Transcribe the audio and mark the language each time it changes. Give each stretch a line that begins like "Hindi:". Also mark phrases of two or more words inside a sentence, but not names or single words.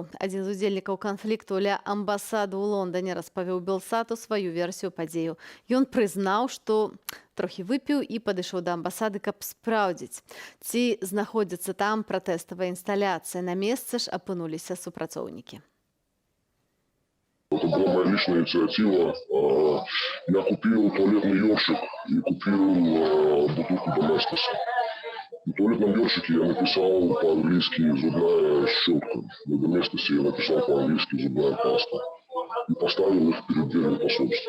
Belarusian: Адзін з удзельнікаў канфлікту ля амбасады ў Лондане распавёў Белсату сваю версію падзею. Ён прызнаў, што трохі выпіў і падышоў да амбасады, каб спраўдзіць, ці знаходзіцца там пратэставая інсталяцыя. На месцы ж апынуліся супрацоўнікі.
Russian: Это была моя личная инициатива. Я купил туалетный ёршик и купил бутылку Доместоса. В туалетном ёршике я написал по-английски «зубная щетка». На Доместосе я написал по-английски «зубная паста». И поставил их перед дверью посольства.